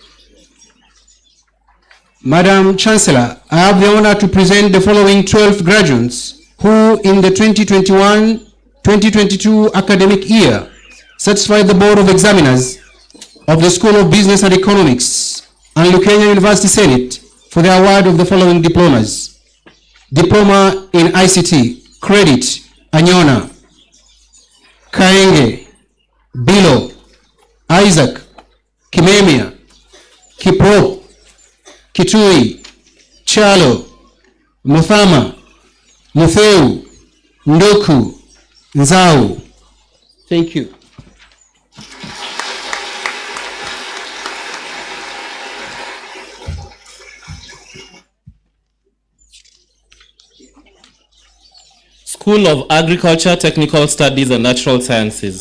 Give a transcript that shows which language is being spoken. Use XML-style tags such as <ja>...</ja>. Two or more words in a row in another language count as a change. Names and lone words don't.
<en>Madam Chancellor, I have the honor to present the following 12 graduates who in the 2021-2022 academic year satisfied the Board of Examiners of the School of Business and Economics and Lukenya University Senate for the award of the following diplomas. Diploma in ICT, Credit, Anyona, Kaenge, Bilo, Isaac, Kimemia, Kiprop, Kitui, Chalo, Muthama, Mutheu, Ndoku, Nzau. Thank you. School of Agriculture, Technical Studies and Natural Sciences.</en>